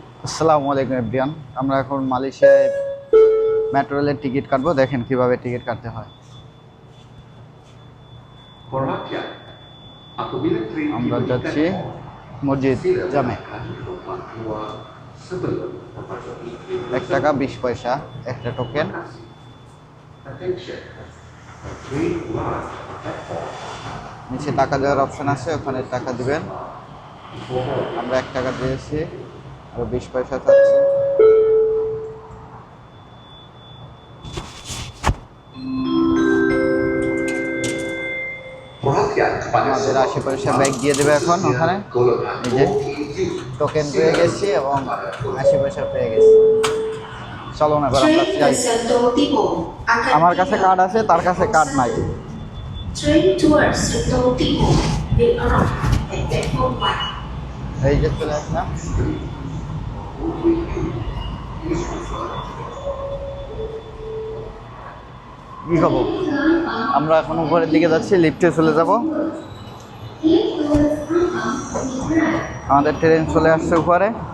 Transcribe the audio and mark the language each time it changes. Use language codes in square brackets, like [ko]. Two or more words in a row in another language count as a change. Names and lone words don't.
[bn] আসসালামু আলাইকুম এভরিওয়ান। আমরা এখন মালয়েশিয়ায় মেট্রো রেলের টিকিট কাটবো। দেখেন কিভাবে টিকিট কাটতে হয়। [ms] Perhatian, apabila train [bn] আমরা [ms] tiba di [bn] যাচ্ছি [ms] platform, [bn] মসজিদ [ms] sila [bn] জামে। [ms] gunakan lubang keluar sebelum memasuki train [bn] 1 টাকা [ms] tersebut. [bn] 20 পয়সা একটা টোকেন। [ms] Terima kasih. [en] Attention, the train arrived at the platform. [bn] নিচে টাকা দেওয়ার অপশন আছে, ওখানে টাকা দিবেন। আমরা 1 টাকা দিয়েছি, আর 20 পয়সা চাচ্ছে। [ms] Perhatian kepada [bn] আমাদের [ms] semua [bn] 80 পয়সা ব্যাগ দিয়ে দেবে এখন ওখানে। [ms] golongan [bn] এই যে টোকেন পেয়ে গেছি এবং 80 পয়সা পেয়ে গেছি। চলো না, এবার আমরা যাই। আমার কাছে কার্ড আছে, তার কাছে কার্ড নাই। [en] Train towards Sentul Timur will arrive at platform 1. [bn] এই যে চলে আসলাম। কি খবর? আমরা এখন উপরের দিকে যাচ্ছি, লিফটে চলে যাব। আমাদের ট্রেন চলে আসছে উপরে।